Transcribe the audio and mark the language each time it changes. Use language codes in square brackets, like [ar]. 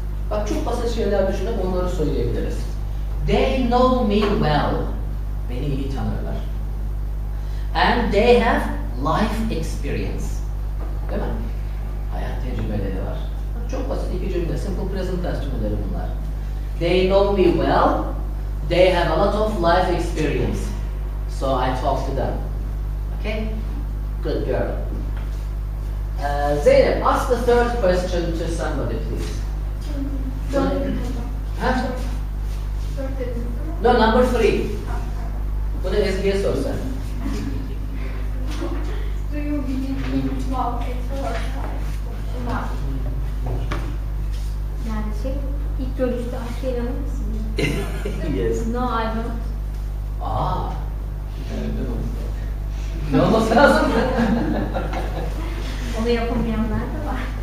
[tr] Bak çok basit şeyler düşünüp onları söyleyebiliriz. [en] They know me well. [tr] Beni iyi tanırlar. [en] And they have life experience. [tr] Değil mi? Hayat tecrübeleri var. Bak çok basit iki cümle. [en] Simple present tense [tr] cümleleri bunlar. [en] They know me well. They have a lot of life experience. So I talk to them. Okay? Good girl. Zeynep, ask the third question to somebody, please. [tr] Dört Huh? Dört dediniz değil mi? [en] No, number 3. [tr] Bunu Ezgi'ye sor sen. [en] Do you believe in love at first sight? Love. [tr] Yani ilk görüşte aşka inanır mısın? [en] Yes. No, I don't. Aa. [tr] Ne olması lazım? Onu yapamayanlar da var.